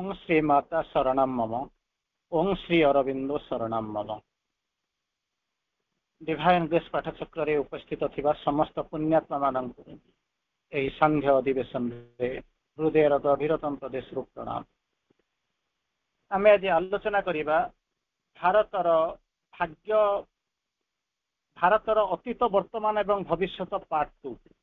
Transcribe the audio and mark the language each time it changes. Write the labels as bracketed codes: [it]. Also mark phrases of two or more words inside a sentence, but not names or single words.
[sa] श्रीमाता शरणं मम। ओं श्री अरविंदो शरणं मम। [or] ଡିଭାଇନ ଗ୍ରେସ ପାଠଚକ୍ର ରେ ଉପସ୍ଥିତ ଥିବା ସମସ୍ତ ପୁଣ୍ୟାତ୍ମା ମାନଙ୍କ ଏହି ସନ୍ଧ୍ୟା ଅଧିବେଶନ ରେ ହୃଦୟର ଗଭୀରତମ ପ୍ରଦେଶ ରୁ ପ୍ରଣାମ। ଆମେ ଆଜି ଆଲୋଚନା କରିବା ଭାରତର ଭାଗ୍ୟ, ଭାରତର ଅତୀତ ବର୍ତ୍ତମାନ ଏବଂ ଭବିଷ୍ୟତ ପାର୍ଟ 2।